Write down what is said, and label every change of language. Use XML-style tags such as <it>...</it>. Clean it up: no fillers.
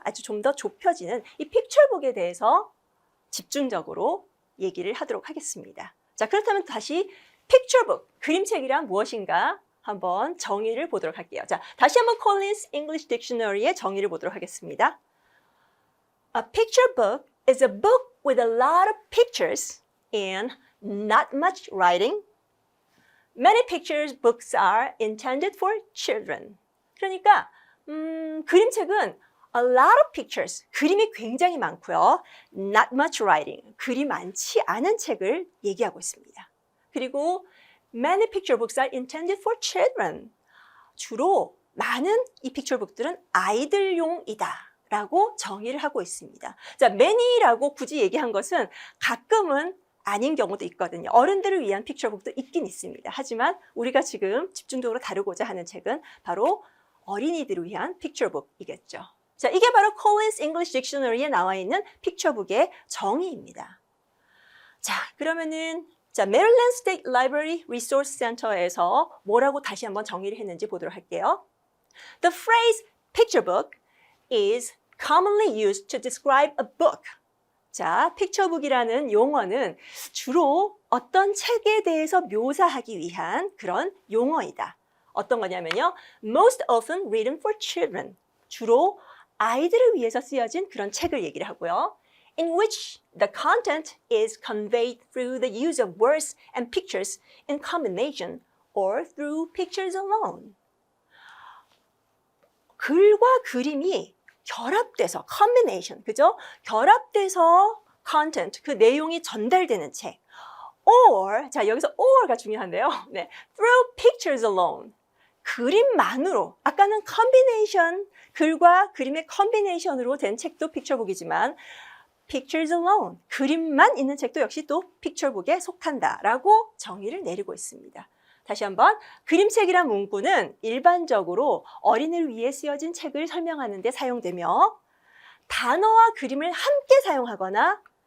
<ko>아주 좀 더 좁혀지는 이 픽처북에 대해서 집중적으로 얘기를 하도록 하겠습니다. 자, 그렇다면 다시 픽처북, 그림책이란 무엇인가 한번 정의를 보도록 할게요. 자, 다시 한번 콜린스 English Dictionary의 정의를 보도록 하겠습니다.</ko> <en>A picture book is a book with a lot of pictures and not much writing. Many picture books are intended for children.</en> <ko>그러니까 그림책은</ko> <en>a lot of pictures,</en> <ko>그림이 굉장히 많고요.</ko> <en>Not much writing,</en> <ko>글이 많지 않은 책을 얘기하고 있습니다. 그리고</ko> <en>many picture books are intended for children.</en> <ko>주로 많은 이 픽처북들은 아이들용이다 라고 정의를 하고 있습니다. 자, many라고 굳이 얘기한 것은 가끔은 아닌 경우도 있거든요. 어른들을 위한 픽처북도 있긴 있습니다. 하지만 우리가 지금 집중적으로 다루고자 하는 책은 바로 어린이들을 위한 픽처북이겠죠. 자, 이게 바로 콜린스 English Dictionary에 나와 있는 픽처북의 정의입니다. 자, 그러면은 Maryland State Library Resource Center에서 뭐라고 다시 한번 정의를 했는지 보도록 할게요.</ko> <en>The phrase picture book is commonly used to describe a book.</en> <ko>자, 픽처북이라는 용어는 주로 어떤 책에 대해서 묘사하기 위한 그런 용어이다. 어떤 거냐면요.</ko> <en>Most often written for children.</en> <ko>주로 아이들을 위해서 쓰여진 그런 책을 얘기를 하고요.</ko> <en>In which the content is conveyed through the use of words and pictures in combination or through pictures alone.</en> <ko>글과 그림이 결합돼서 combination, 그죠? 결합돼서 content, 그 내용이 전달되는 책. Or, 자, 여기서 or가 중요한데요.</ko> <en>네, through pictures alone.</en> <ko>그림만으로, 아까는 combination, 글과 그림의 combination으로 된 책도 픽처북이지만</ko> <en>pictures alone,</en> <ko>그림만 있는 책도 역시 또 픽처북에 속한다라고 정의를 내리고 있습니다. 다시 한번, 그림책이란 문구는 일반적으로 어린이를 위해 쓰여진 책을 설명하는 데 사용되며 단어와 그림을 함께 사용하거나</ko>